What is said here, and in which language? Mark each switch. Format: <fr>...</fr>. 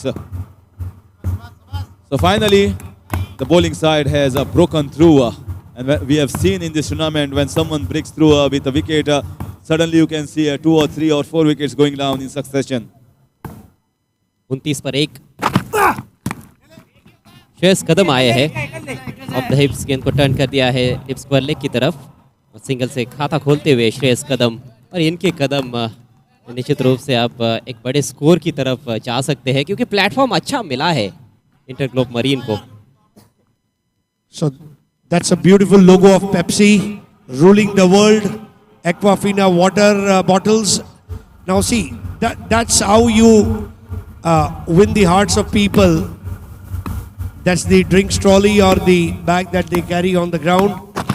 <en>So finally, the bowling side has broken through. And we have seen in this tournament when someone breaks through with a wicket, suddenly you can see 2 or 3 or 4 wickets going down in succession.</en> <hi>29 पर 1 श्रेयस कदम आए हैं</hi> <en>off the hips,</en> <hi>गेंद को turn कर दिया है हिप्स पर leg की तरफ और सिंगल से खाता खोलते हुए श्रेयस कदम। और इनके कदम निश्चित रूप से आप एक बड़े स्कोर की तरफ जा सकते हैं क्योंकि प्लेटफॉर्म अच्छा मिला है इंटरग्लोब मरीन को।</hi> <en>So that's a beautiful logo of Pepsi ruling the world. Aquafina water bottles. Now see, that's how you win the hearts of people. That's the drinks trolley or the bag that they carry on the ground.</en>